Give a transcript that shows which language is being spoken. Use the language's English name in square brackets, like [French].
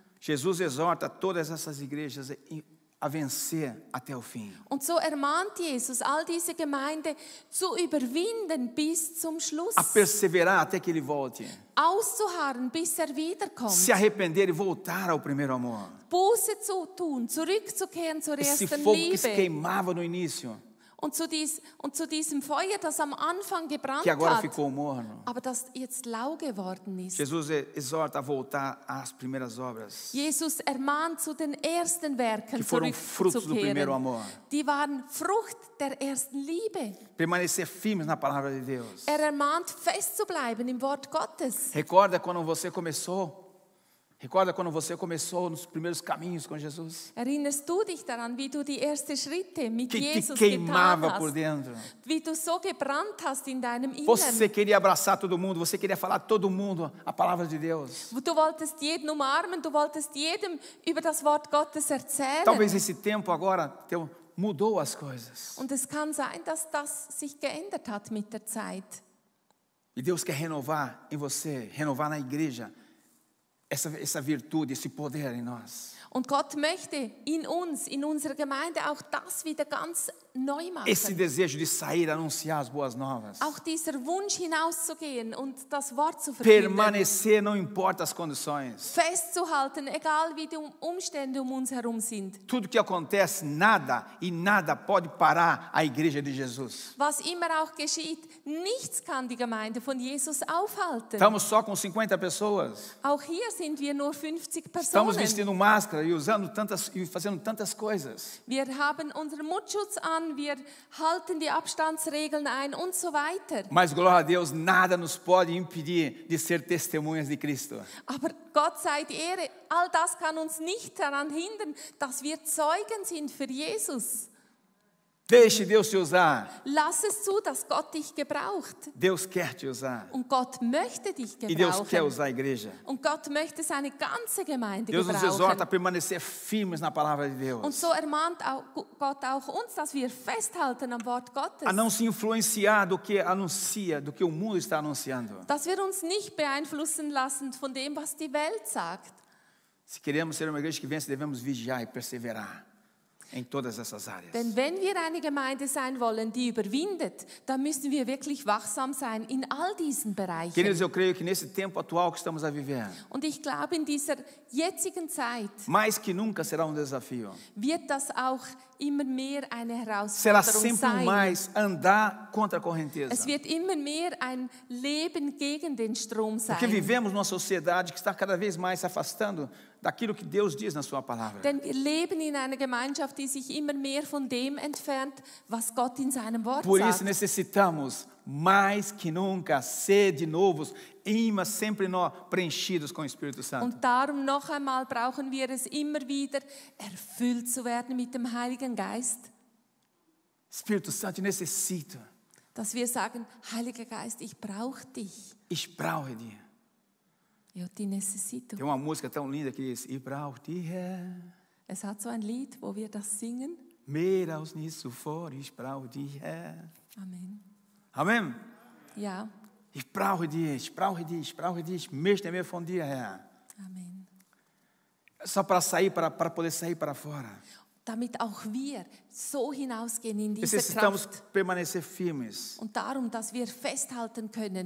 [Portuguese] Jesus exorta todas essas igrejas a vencer até o fim. [German] Und so ermahnt Jesus all diese Gemeinde zu überwinden bis zum Schluss. [Portuguese] A perseverar até que ele volte. [German] Auszuharren, bis wiederkommt. [Portuguese] Se arrepender e voltar ao primeiro amor. [German] Buße zu tun, zurückzukehren zur [Portuguese] Esse [German] ersten [Portuguese] fogo que se [German] Liebe. [Portuguese] queimava no início, [German] Und zu diesem Feuer, das am Anfang gebrannt [Portuguese] que agora [German] hat, [Portuguese] ficou morno. [German] aber das jetzt lau geworden ist. [Portuguese] Jesus exorta a voltar às primeiras obras, [German] Jesus ermahnt zu den ersten Werken [Portuguese] que foram frutos do primeiro [German] zurückzukehren. [Portuguese] amor. [German] Die waren Frucht der ersten Liebe. [Portuguese] Permanecer firmes na palavra de Deus. [German] Ermahnt, fest zu bleiben im Wort Gottes. [Portuguese] Recorda quando você começou? Recorda quando você começou nos primeiros caminhos com Jesus? [German] Erinnerst du dich daran, wie du die ersten Schritte mit [Portuguese] Que te [German] Jesus getan [Portuguese] queimava por [German] hast? [Portuguese] dentro. [German] Wie du so gebrannt hast in deinem [Portuguese] Você [German] Inneren. [Portuguese] queria abraçar todo mundo, você queria falar a todo mundo a palavra de Deus. [German] Du wolltest jeden umarmen, du wolltest jedem über das Wort Gottes erzählen. [Portuguese] Talvez esse tempo agora mudou as coisas. [German] Und es kann sein, dass das sich geändert hat mit der Zeit. [Portuguese] E Deus quer renovar em você, renovar na igreja, essa virtude, esse poder em nós. [German] Und Gott möchte in uns, in unserer Gemeinde auch das wieder ganz neu machen. [Portuguese] Esse desejo de sair, anunciar as boas novas. [German] Auch dieser Wunsch hinauszugehen und das Wort zu verkünden. [Portuguese] Permanecer, não importa as condições. [German] Festzuhalten, egal wie die Umstände um uns herum sind. [Portuguese] Tudo que acontece, nada e nada pode parar a igreja de Jesus. [German] Was immer auch geschieht, nichts kann die Gemeinde von Jesus aufhalten. [Portuguese] Estamos só com 50 pessoas. [German] Auch hier sind wir nur 50 [Portuguese] Estamos [German] Personen. [Portuguese] vestindo máscara e usando tantas e fazendo tantas coisas. [German] Wir haben unseren Mundschutz an, wir halten die Abstandsregeln ein und so weiter. [Portuguese] Mas glória a Deus, nada nos pode impedir de ser testemunhas de Cristo. [German] Aber Gott sei die Ehre, all das kann uns nicht daran hindern, dass wir Zeugen sind für Jesus. [Portuguese] Deixe Deus te usar. [German] Lass es zu, dass Gott dich gebraucht. [Portuguese] Deus quer te usar. [German] Und Gott möchte dich [Portuguese] E Deus quer [German] gebrauchen. [Portuguese] usar a igreja. [German] Und Gott möchte seine ganze Gemeinde [Portuguese] Deus nos exorta a [German] gebrauchen. [Portuguese] permanecer firmes na palavra de [German] Und [Portuguese] Deus. [German] so ermahnt auch Gott auch uns, dass wir festhalten am Wort Gottes. [Portuguese] A não se influenciar do que anuncia, do que o mundo está anunciando. [German] Dass wir uns nicht beeinflussen lassen von dem, was die Welt sagt. [Portuguese] Se queremos ser uma igreja que vence, devemos vigiar e perseverar em todas essas áreas. [German] Denn wenn wir eine Gemeinde sein wollen, die überwindet, dann müssen wir wirklich wachsam sein in all diesen Bereichen. [Portuguese] Queridos, eu creio que nesse tempo atual que estamos a viver, [German] Und ich glaube, in dieser jetzigen Zeit [Portuguese] mais que nunca será desafio. [German] wird das auch immer mehr eine [Portuguese] Será [German] Herausforderung [Portuguese] sempre [German] sein. [Portuguese] mais andar contra a correnteza. [German] Es wird immer mehr ein Leben gegen den Strom sein. [Portuguese] Porque vivemos numa sociedade que está cada vez mais se afastando daquilo que Deus diz na sua palavra. [German] Denn wir leben in einer Gemeinschaft, die sich immer mehr von dem entfernt, was Gott in seinem Wort [Portuguese] Por isso [German] sagt. [Portuguese] necessitamos mais que nunca ser de novos, imãs sempre nós preenchidos com o Espírito Santo. [German] Und darum noch einmal brauchen wir es immer wieder, erfüllt zu werden mit dem Heiligen Geist. [Portuguese] Espírito Santo, eu necessito. [German] Dass wir sagen, Heiliger Geist, ich brauche dich. Ich brauche dir. [Portuguese] Eu te necessito. Tem uma música tão linda que diz: [German] Ich brauche dir, Herr. Es hat so ein Lied, wo wir das singen. Mehr als nisso fora, ich brauche dich, Herr. Amen. [Portuguese] Amém? [German] Ja, Ich brauche dir, ich brauche dir, ich brauche dir. Ich möchte mehr von dir, Herr. Amen. [Portuguese] Só para sair, para poder sair para fora. [German] damit auch wir so hinausgehen in diese [Portuguese] Necessitamos [German] Kraft. [Portuguese] permanecer firmes, [German] Und darum, dass wir festhalten können,